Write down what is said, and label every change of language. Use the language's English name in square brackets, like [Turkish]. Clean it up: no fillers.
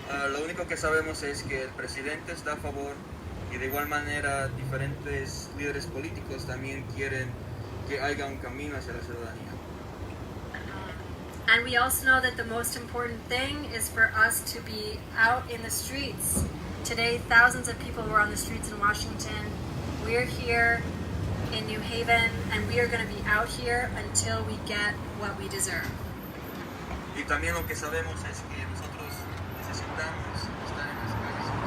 [Spanish] Lo único que sabemos es que el presidente está a favor y de igual manera diferentes líderes políticos también quieren que haya un camino hacia la ciudadanía. [English] And we also know that the most important thing is for us to be out in the streets. Today, thousands of people were on the streets in Washington. We're here in New Haven, and we are going to be out here until we get what we deserve. [Spanish] Y también lo que sabemos es que nosotros necesitamos estar en las calles.